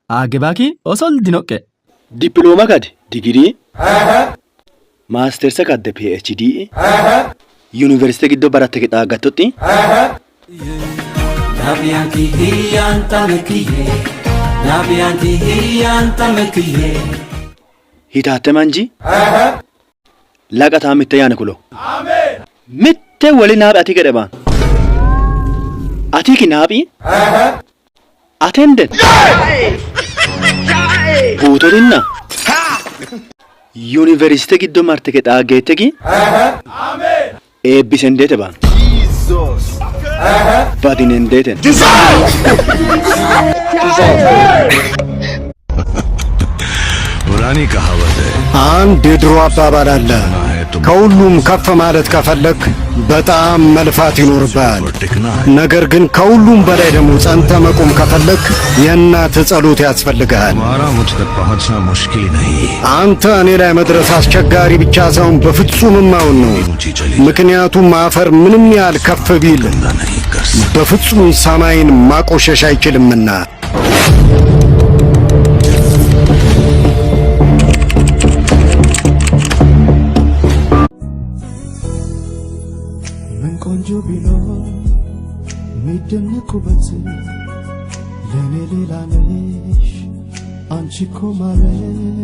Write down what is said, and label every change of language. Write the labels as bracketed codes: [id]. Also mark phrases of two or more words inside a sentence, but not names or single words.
[sid] Agebaki osol dinokke. Diploma kad degree. Master kad PhD. University giddo baratte ke taagatotti. Nabiyanti hiyanta mekiye. Nabiyanti hiyanta mekiye. Hitaate manji. Laqata mitte yaane kulo. Amen. Mitte wali naab ati gedeba. Ati ki naabi? Attendant. Buutorinna. University giddo marte ke taageetegi. Amen. Eebbisendete baan. Jesus. Badinendeten. [hi] पुरानी कहावत है [am] አንድ የድሮ አባባል አለ ከሁሉም ከፍ ማለት ከፈለክ በጣም መልፋት ይኖርብሃል ነገር ግን ከሁሉም በላይ ደግሞ ጸንተ መቆም ከፈለክ የእናት ጸሎት ያስፈልጋል [hi] हमारा मुझ तक पहुंचना मुश्किल नहीं [am] አንተ እኔ ላይ መድረስ አስቸጋሪ ብቻ ሳይሆን በፍጹም ማውን ነው ምክንያቱም አፈር ምንም ያህል ከፍ ቢል በፍጹም ሰማይን ማቆሸሽ አይችልምና ቆንጆ ቢኖር ሚደነቁበት ለኔ ሌላ ነሽ አንቺ እኮ ማለት